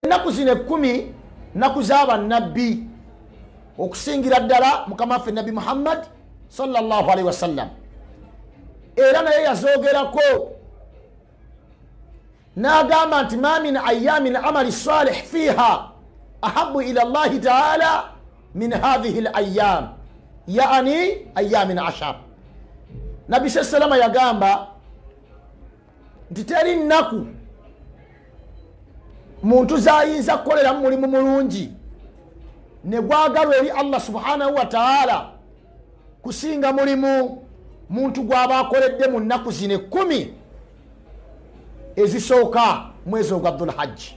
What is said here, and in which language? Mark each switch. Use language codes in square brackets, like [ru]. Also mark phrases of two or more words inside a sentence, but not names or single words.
[lg] ennaku zino 10 nnaku z'abannabbi okusingira ddala mukama waffe nabbi Muhammad [ar] صلى الله عليه وسلم, [lg] era naye yazoogerako n'agamba nti [ar] ما من أيام العمل الصالح فيها أحب إلى الله تعالى من هذه الأيام, [lg] yaani [ar] أيام عشر. [lg] Nabbi salama yagamba nti teri nnaku muntu zayinza kukoleramu mulimu mulungi ne gwagalwa eri Allah [ar] سبحانه وتعالى [lg] kusinga mulimu muntu gwaba akoledde mu nnaku zino 10 ezisooka mwezi ogwa Dhul Hajji.